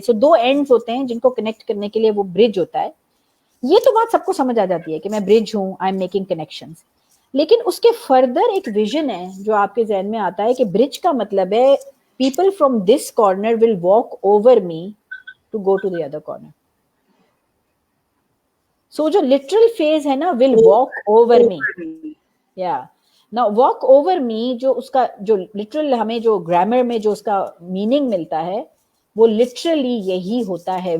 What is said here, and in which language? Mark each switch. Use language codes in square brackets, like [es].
[hi] सो दो एंड्स होते हैं जिनको कनेक्ट करने के लिए वो ब्रिज होता है. ये तो बात सबको समझ आ जाती है कि मैं ब्रिज हूँ, [en] I am making connections. [hi] लेकिन उसके फर्दर एक विजन है जो आपके जहन में आता है कि ब्रिज का मतलब है [en] people from this corner will walk over me to go to the other corner. So जो literal phase है ना, will walk over me. Yeah. Now walk over me [hi] जो उसका जो literal हमें जो grammar में जो उसका meaning मिलता है वो literally यही होता है.